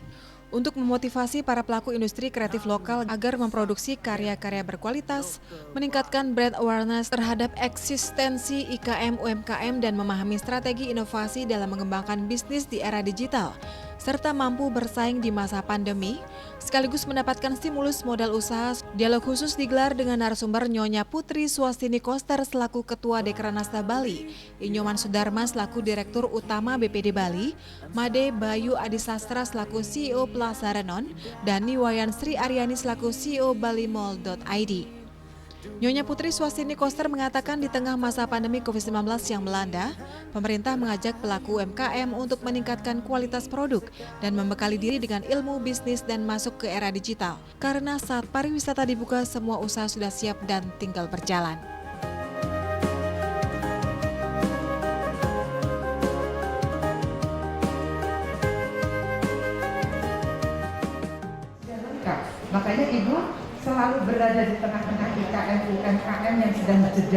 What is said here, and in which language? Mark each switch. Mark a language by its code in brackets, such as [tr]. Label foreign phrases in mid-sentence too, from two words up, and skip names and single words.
[id] Untuk memotivasi para pelaku industri kreatif lokal agar memproduksi karya-karya berkualitas, meningkatkan [en] brand awareness [id] terhadap eksistensi IKM UMKM dan memahami strategi inovasi dalam mengembangkan bisnis di era digital, serta mampu bersaing di masa pandemi, sekaligus mendapatkan stimulus modal usaha. Dialog khusus digelar dengan narasumber Nyonya Putri Swastini Koster selaku Ketua Dekranasda Bali, Inyoman Sudarma selaku Direktur Utama BPD Bali, Made Bayu Adisastra selaku CEO Plaza Renon, dan Niwayan Sri Aryani selaku CEO balimall.id. Nyonya Putri Swastini Koster mengatakan di tengah masa pandemi COVID-19 yang melanda, pemerintah mengajak pelaku UMKM untuk meningkatkan kualitas produk dan membekali diri dengan ilmu bisnis dan masuk ke era digital. Karena saat pariwisata dibuka, semua usaha sudah siap dan tinggal berjalan. Makanya Ibu selalu berada di tengah-tengah IKM UMKM yang sedang jeda,